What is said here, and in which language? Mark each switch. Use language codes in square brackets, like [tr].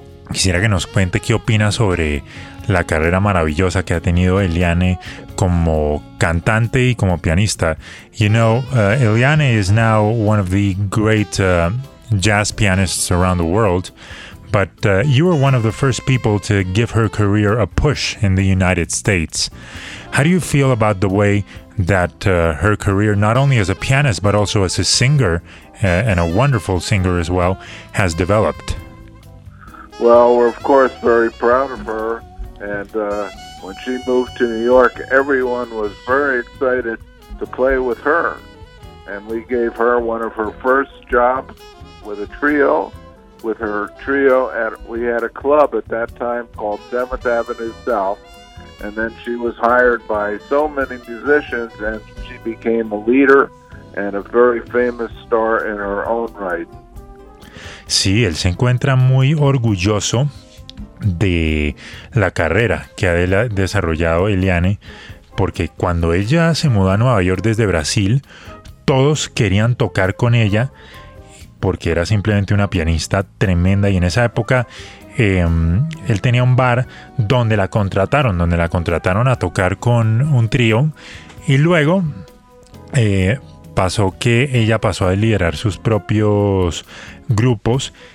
[es] Quisiera que nos cuente qué opina sobre la carrera maravillosa que ha tenido Eliane como cantante y como pianista. [en] You know, Eliane is now one of the great jazz pianists around the world, but you were one of the first people to give her career a push in the United States. How do you feel about the way that her career, not only as a pianist, but also as a singer, and a wonderful singer as well, has developed? Well, we're of course very proud of her. And when she moved to New York, everyone was very excited to play with her. And we gave her one of her first jobs with a trio, with her trio. We had a club at that time called 7th Avenue South. And then she was hired by so many musicians, and she became a leader and a very famous star in her own right. [es] Sí, él se encuentra muy orgulloso de la carrera que ha desarrollado Eliane, porque cuando ella se mudó a Nueva York desde Brasil, todos querían tocar con ella porque era simplemente una pianista tremenda. Y en esa época él tenía un bar donde la contrataron, a tocar con un trío, y luego pasó que ella pasó a liderar sus propios grupos.